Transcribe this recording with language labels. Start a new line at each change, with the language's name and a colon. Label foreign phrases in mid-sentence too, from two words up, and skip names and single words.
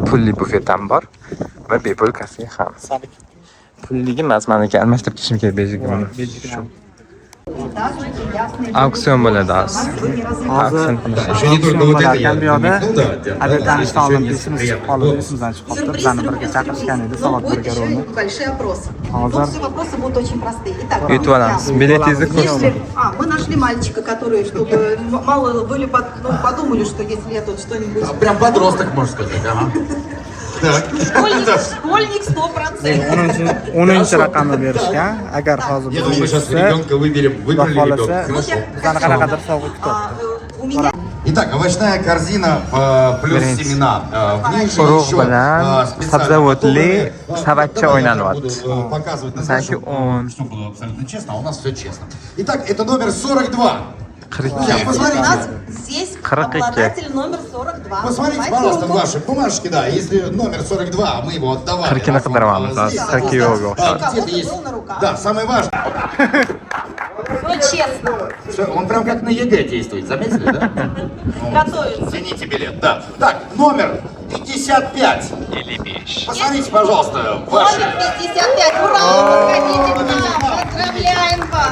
Uzbek: Pulli bufet ham bor va bepul kafe ham. Pulligi emas, meniki almashtirib ketishim kerak bejigimni. Auksion bo'ladi hozir. Auksion bo'larkan bu yoqda adetlanishdan oldin esimiz chiqib qoldi, esimizdan chiqib qoldi. Bizlarni birga chaqirishgan edi, savol bergarovni. Hozir
Russian: Все вопросы будут очень простые. Итак,
Uzbek: yutib olamiz. Biletingizni ko'rsin.
Russian: мы нашли мальчика, который, чтобы мало были подумали, что если я тут что-нибудь... Прям подросток, можно сказать, ага. Школьник 100%.
Uzbek: 10-chi raqamni berishgan. Agar hozir
Russian: Я думаю, мы сейчас ребенка выберем, выбрали rебенка. Хорошо.
Uzbek: bizlarni qanaqadir sovg'a kutadi.
Russian: У меня Итак, овощная корзина плюс семена. В ней же
Uzbek: Urug'
Russian: еще
Uzbek: bilan sabzavotli savatcha o'ynanyapti.
Russian: Показывать на
Uzbek: Sanki
Russian: чтобы 10, все было абсолютно честно, а у нас все честно. Итак, это номер 42. 42. Сейчас, у посмотрите. нас здесь 42. обладатель номер 42. Посмотрите, Понимаете? пожалуйста, ваши бумажки, да, если номер 42, мы его отдавали.
Uzbek: Qirqini qidiramiz hozir. 40
Russian: Где-то есть. Был на руках. Да, самое важное. Все честно. Всё, он прям как на ЕГЭ действует, заметили, да? Готовится. Цените билет, да. Так, номер 55. Посмотрите, пожалуйста, ваши. Номер 55. Ура! Подходите к нам. Поздравляем вас.